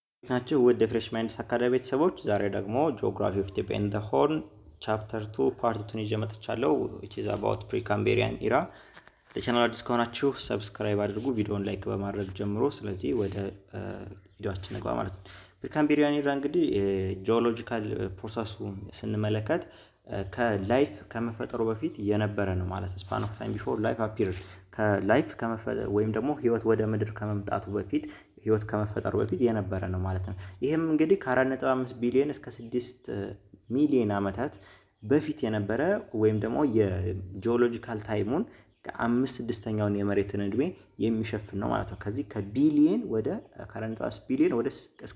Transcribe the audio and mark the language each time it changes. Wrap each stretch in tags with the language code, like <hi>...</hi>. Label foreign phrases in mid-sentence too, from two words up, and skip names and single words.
<am>ናችሁ ወደ ፍሬሽ ማይንድስ አካዳሚ ቤተሰቦች ዛሬ ደግሞ</am> <en>Geography of Ethiopia in the Horn chapter 2 part 2</en> <am>ይዤ መጥቻለሁ</am> <en>which is about pre-Cambrian era</en> <am>ለቻናሉ አዲስ ከሆናችሁ ሰብስክራይብ አድርጉ ቪዲዮውን ላይክ በማድረግ ጀምሮ ስለዚህ ወደ ቪዲዮአችን እንግባ ማለት ነው</am> <en>pre-Cambrian era</en> <am>እንግዲህ ጂኦሎጂካል ፕሮሰሱን ስንመለከት ከላይፍ ከመፈጠሩ በፊት የነበረ ነው ማለት</am> <en>span of time before life appeared</en> <am>ከላይፍ ከመፈጠሩ ወይም ደግሞ ህይወት ወደ ምድር ከመምጣቱ በፊት ህይወት ከመፈጠሩ በፊት የነበረ ነው ማለት ነው ይሄም እንግዲህ ከ4.5 ቢሊዮን እስከ 6 ሚሊዮን ዓመታት በፊት የነበረ ወይም ደግሞ የጂኦሎጂካል ታይሙን ከ5/6ኛውን የመሬትን እድሜ የሚሸፍን ነው ማለት ነው ከዚህ ከቢሊዮን ወደ 4.5 ቢሊዮን ወደ እስከ</am>